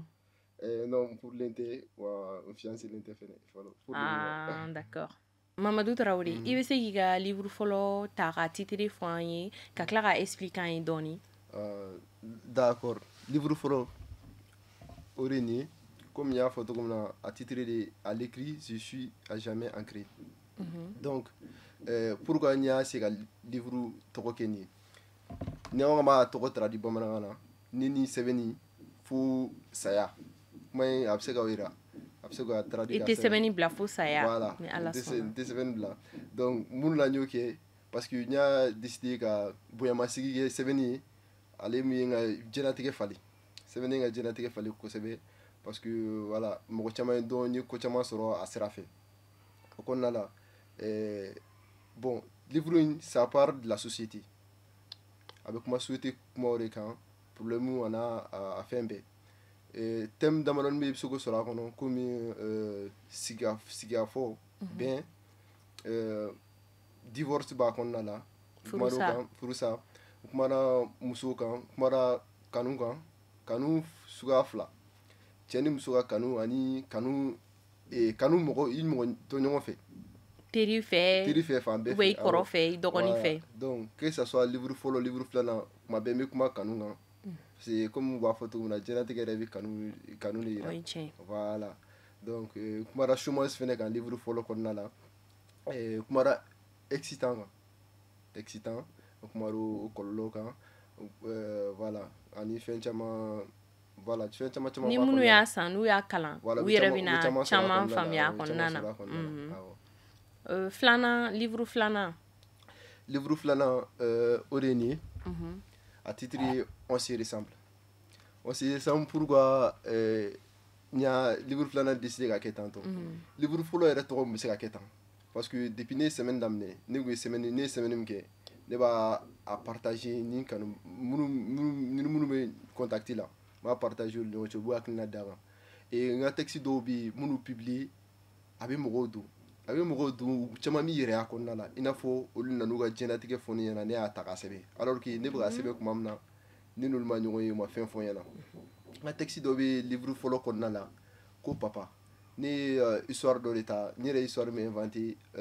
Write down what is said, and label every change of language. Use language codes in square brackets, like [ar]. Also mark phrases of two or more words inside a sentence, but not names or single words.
[bm] Non n furulen tɛ wa n fiancélen tɛ fɛnɛ fɔlɔ. [fr] Ah d'accord. [bm] Mamadou Traoré i bɛ se k'i ka livre fɔlɔ ta ka titre fɔ an ye ka tila ka expliquer an ye dɔɔni. [fr] D'accord livre [bm] fɔlɔ o de ye nin ye comme n y'a fɔ cogo min na [fr] a titre de à l'écrit je suis à jamais ancré donc pourquoi [bm] n y'a se ka livre tɔgɔ kɛ nin ye ni an b'a tɔgɔ traduit bamanankan na ni ni sɛbɛnni fo saya kuma in a bɛ se ka o jira a bɛ se ka traduit. I tɛ sɛbɛnni bila fo saya. Voilà n tɛ sɛbɛnni bila donc mun na n y'o kɛ [fr] parce que [bm] n y'a décidé ka bonyamasigi kɛ sɛbɛnni ye ale min ye n ka diɲɛlatigɛ falen sɛbɛnni ye n ka diɲɛlatigɛ falen kosɛbɛ [fr] parce que voilà [bm] mɔgɔ caman ye dɔn n ye ko caman sɔrɔ a sira fɛ o kɔnɔna la [fr] bon livre [bm] in [fr] ça part de la société [bm] a bɛ kuma société kumaw de kan problème a n'a a fɛn bɛɛ thème damadɔni bɛ yen i bɛ se k'o sɔrɔ a kɔnɔ komi sigikafɔ bɛn divorce b'a kɔnɔna la furusa u kumana musow kan u kumana kanu kan kanu suguya fila cɛ ni muso ka kanu ani kanu mɔgɔ i mɔgɔ to ɲɔgɔn fɛ teri fɛ fan bɛɛ fɛ i kɔrɔ fɛ i dɔgɔnin fɛ [fr] donc que ça soit livre [bm] fɔlɔ livre filanan tuma bɛɛ n bɛ kuma kanu kan [fr] parce que comme [bm] u b'a fɔ cogo min na diɲɛlatigɛ yɛrɛ bɛ kanu de yira [fr] voilà donc [bm] kumara chômage fɛnɛ kan livre fɔlɔ kɔnɔna la kumara excitant kan excitant kumara o kɔlɔlɔw kan voilà ani fɛn caman voilà fɛn caman ni minnu y'a san n'u y'a kalan u yɛrɛ bɛna caman faamuya a kɔnɔna na filanan livre filanan o de ye nin ye [fr] a titre [bm] ye [fr] on se ressemble pourquoi [bm] n y'a livre filanan décidé ka kɛ tan tɔ livre fɔlɔ yɛrɛ tɔgɔ bɛ se ka kɛ tan [fr] parce que depuis [bm] ne ye semaine daminɛ ne ye semaine min kɛ ne b'a a partager ni kanu minnu bɛ contacter la m'a partager olu ɲɔgɔn cɛ u b'u hakilina d'a kan n ka texte dɔw bɛ yen minnu publier a bɛ mɔgɔw don caman b'i yɛrɛ a kɔnɔna la i n'a fɔ olu nan'u ka diɲɛlatigɛ fɔ ne ɲɛna ne y'a ta k'a sɛbɛn [fr] alors que [bm] ne bɛ ka sɛbɛn tuma min na ne n'olu ma ɲɔgɔn ye u ma fɛn fɔ n ɲɛna n ka texte dɔ bɛ livre fɔlɔ kɔnɔna la ko papa ne ye histoire dɔ de ta n yɛrɛ histoire min inventé